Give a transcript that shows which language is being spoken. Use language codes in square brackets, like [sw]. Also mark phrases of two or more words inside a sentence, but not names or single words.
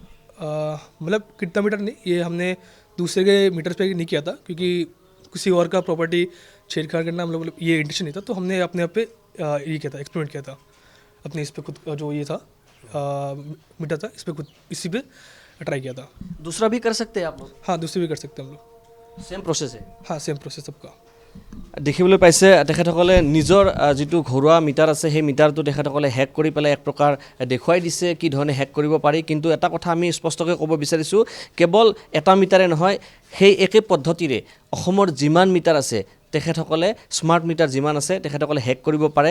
[hi] मतलब कितना मीटर नहीं, ये हमने दूसरे के मीटर पे नहीं किया था क्योंकि किसी और का प्रॉपर्टी छेड़छाड़ करना हम लोग ये इंटेंशन नहीं था, तो हमने अपने आप पे ये किया था, एक्सपेरिमेंट किया था अपने इस पे खुद जो ये था मीटर था, इस पे खुद इसी पे ट्राई किया था। दूसरा भी कर सकते हैं आप लोग? हाँ, दूसरे भी कर सकते हैं हम लोग। [en] same process? [hi] हाँ, [en] same process [hi] सबका। [as] দেখিবলৈ পাইছে তেখেতসকলে নিজৰ যিটো ঘৰুৱা মিটাৰ আছে সেই মিটাৰটো তেখেতসকলে হেক কৰি পেলাই এক প্ৰকাৰ দেখুৱাই দিছে কি ধৰণে হেক কৰিব পাৰি। কিন্তু এটা কথা আমি স্পষ্টকৈ ক'ব বিচাৰিছোঁ, কেৱল এটা মিটাৰে নহয়, সেই একে পদ্ধতিৰে অসমৰ যিমান মিটাৰ আছে তেখেতসকলে [en] smart meter [as] যিমান আছে তেখেতসকলে হেক কৰিব পাৰে।